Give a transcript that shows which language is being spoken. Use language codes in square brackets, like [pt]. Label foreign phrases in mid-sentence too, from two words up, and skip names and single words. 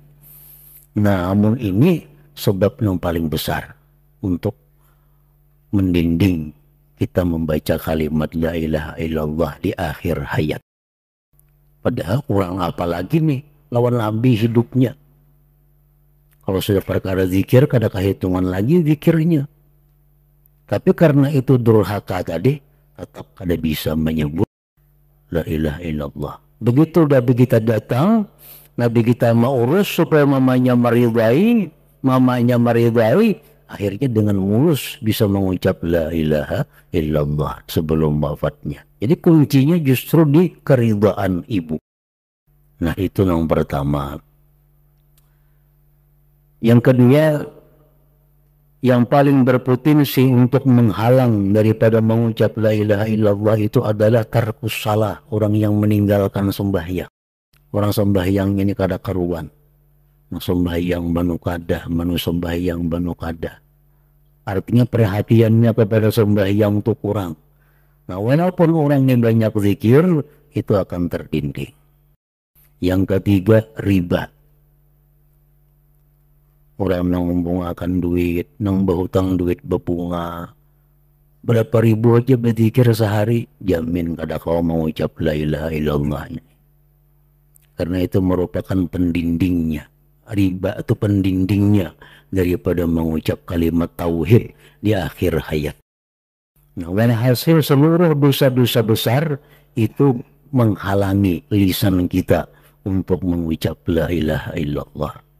[id] Namun ini sebab yang paling besar untuk mendinding kita membaca kalimat [ar] لا إله إلا الله [id] di akhir hayat. Padahal kurang apa lagi nih lawan Nabi hidupnya. Kalau sudah perkara zikir, kada kehitungan lagi zikirnya. Tapi karena itu durhaka tadi, tetap kada bisa menyebut [ar] لا إله إلا الله. [id] Begitu Nabi kita datang, Nabi kita mau urus supaya mamanya meridai, akhirnya dengan mulus bisa mengucap [ar] لا إله إلا الله [id] sebelum wafatnya. Jadi kuncinya justru di keridhaan ibu. Nah itu yang pertama. Yang kedua, yang paling berpotensi untuk menghalang daripada mengucap [ar] لا إله إلا الله [id] itu adalah [ar] تارك الصلاة, [id] orang yang meninggalkan sembahyang. [bjn] Orang sembahyang ini kada karuan. Sembahyang banu kada, sembahyang banu kada. [id] Artinya perhatiannya kepada sembahyang itu kurang. Nah, walaupun orang yang banyak zikir, itu akan tertindih. Yang ketiga, riba. Orang yang membungakan duit, yang berhutang duit berbunga. Berapa ribu aja berzikir sehari, jamin kada kau mengucap [ar] لا إله إلا الله. [id] Karena itu merupakan pendindingnya. Riba itu pendindingnya daripada mengucap kalimat tauhid di akhir hayat. Nah, hasil seluruh dosa-dosa besar itu menghalangi lisan kita untuk mengucap [ar] لا إله إلا الله.